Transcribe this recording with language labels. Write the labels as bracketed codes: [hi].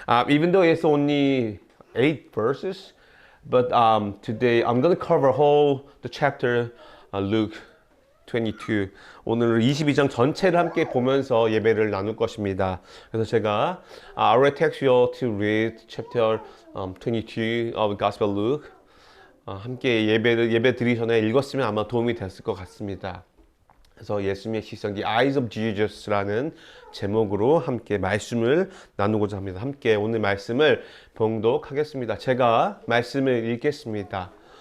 [en] Even though it's only 8 verses, but today I'm going to cover the chapter, Luke 22. [ko] 오늘 22장 전체를 함께 보면서 예배를 나눌 것입니다. 그래서 제가 [en] I will text you all to read chapter 22 of Gospel Luke. [ko] 함께 예배 드리기 전에 읽었으면 아마 도움이 됐을 것 같습니다. 그래서 예수님의 시선, [en] The Eyes of Jesus [ko] 라는 제목으로 함께 말씀을 나누고자 합니다. 함께 오늘 말씀을 봉독하겠습니다. 제가 말씀을 읽겠습니다.